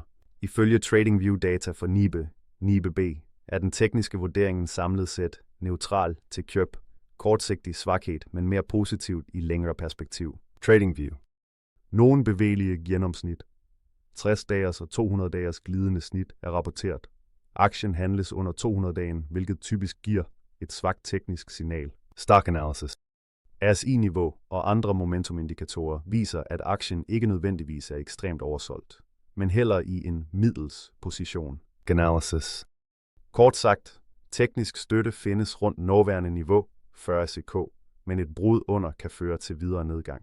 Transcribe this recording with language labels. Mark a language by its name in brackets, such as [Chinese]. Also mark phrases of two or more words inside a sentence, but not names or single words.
[Danish] Ifølge TradingView-data for NIBE B, er den tekniske vurdering samlet set neutral til køb, kortsigtig svaghed, men mere positivt i længere perspektiv. TradingView. Nogle bevægelige gennemsnit. 60-dagers og 200-dagers glidende snit er rapporteret. Aktien handles under 200-dagen, hvilket typisk giver et svagt teknisk signal. Stock Analysis. RSI-niveau og andre momentumindikatorer viser, at aktien ikke nødvendigvis er ekstremt oversolgt, men heller i en middels position. Analysis. Kort sagt, teknisk støtte findes rundt nåværende niveau, 40 SEK, men et brud under kan føre til videre nedgang.